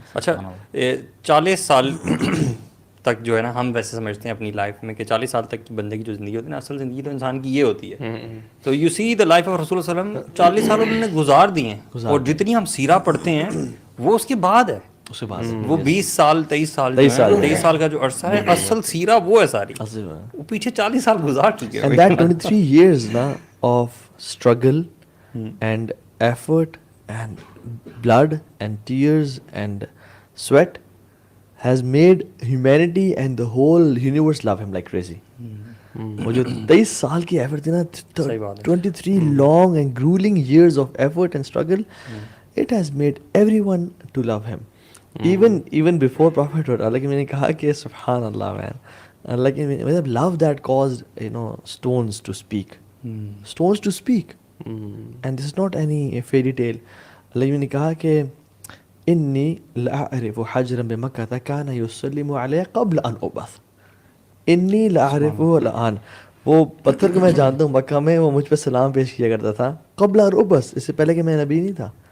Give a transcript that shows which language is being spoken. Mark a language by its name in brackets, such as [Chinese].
[Urdu] اچھا 40 سال تک جو ہے نا ہم ویسے سمجھتے ہیں اپنی لائف میں کہ 40 سال تک کی بندے کی جو زندگی ہوتی ہے نا, اصل زندگی تو انسان کی یہ ہوتی ہے. تو [English] you see the life [Urdu] of رسول صلی اللہ علیہ وسلم 40 سال انہوں نے گزار دیے ہیں, اور جتنی ہم سیرہ پڑھتے ہیں وہ اس کے بعد ہے, اس کے بعد وہ 20 سال 23 سال کا جو عرصہ ہے, اصل سیرہ وہ ہے ساری, وہ پیچھے 40 سال گزار چکے ہیں. [English] And that 23 years na of struggle and effort and blood and tears and sweat has made humanity and the whole universe love him like crazy. [Urdu] وہ جو 23 سال کی ایفرٹ تھی نا, [English] 23 long and grueling years of effort and struggle, it has made everyone to love him. Even before prophethood, [Urdu] اللہ کی میں نے کہا کہ سبحان اللہ [English] man, [Urdu] اللہ کی مطلب [English] love that caused, you know, stones to speak. Stones to speak. And this is not any fairy tale. [Urdu] اللہ کی میں نے کہا کہ [Arabic] انی لأعرف حجرا بمکہ کان یسلم علیہ قبل ان ابعث. انی لأعرفہ الآن, [Urdu] وہ پتھر کو میں جانتا ہوں مکہ میں, وہ مجھ پہ سلام پیش کیا کرتا تھا [Arabic] قبل ان ابعث, [Urdu] اس سے پہلے کہ میں نبی نہیں تھا.